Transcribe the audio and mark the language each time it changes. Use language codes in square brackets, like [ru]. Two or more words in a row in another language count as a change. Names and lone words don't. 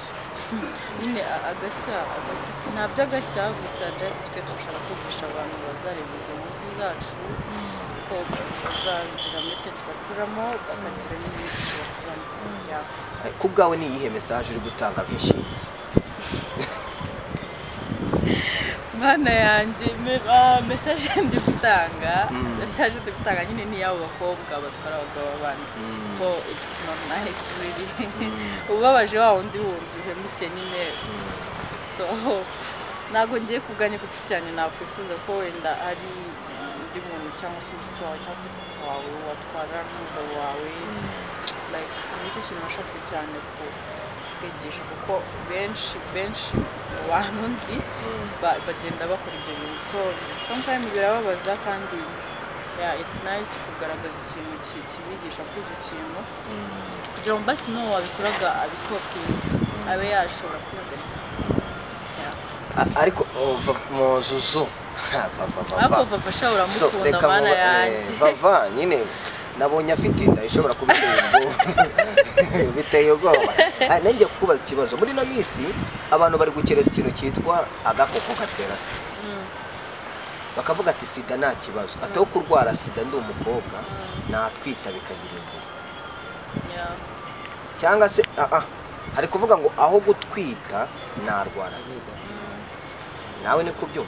[rw] nyine agashya ntabyo agashya gusa just twe turashaka kwigisha abantu bazareba izo movie zacu ko bazagira message bakuramo bakagira n'imigisha bakuramo ku bwawe ni iyihe message uri gutanga nk'inshinzi Mana yanjye message ndi gutanga nyine ni yabo bakobwa batwara abagabo abandi ko [en] it's not nice really [rw] ubabaje wa undi uhemutse nyine so ntabwo ngiye kuganya kuko cyane nakwifuza ko wenda ari undi muntu cyangwa se inshuti wawe cyangwa se sister wawe watwara n'umugabo wawe like nicyo kintu nashatse cyane kwigisha kuko benshi mu bantu nzi bagenda bakora ibyo bintu [en] so sometimes [rw] birababaza kandi [en] it's nice [rw] kugaragaza ikintu kibigisha kuri icyo kintu kugira ngo basi no wabikoraga abistopinga abe yashobora kubihagarika ariko muzuzu ariko Vava sha uramukunda mana yanjye Vava nyine nabonye afite inda ishobora biteye ubwoba nanjye kukubaza ikibazo muri na misi abantu bari gukereza ikintu cyitwa agakoko gatera sida bakavuga ati sida nta kibazo ataho kurwara sida ndi umukobwa natwita bikagira inzira cyangwa se hari kuvuga ngo aho gutwita narwara sida nawe ni kubyumva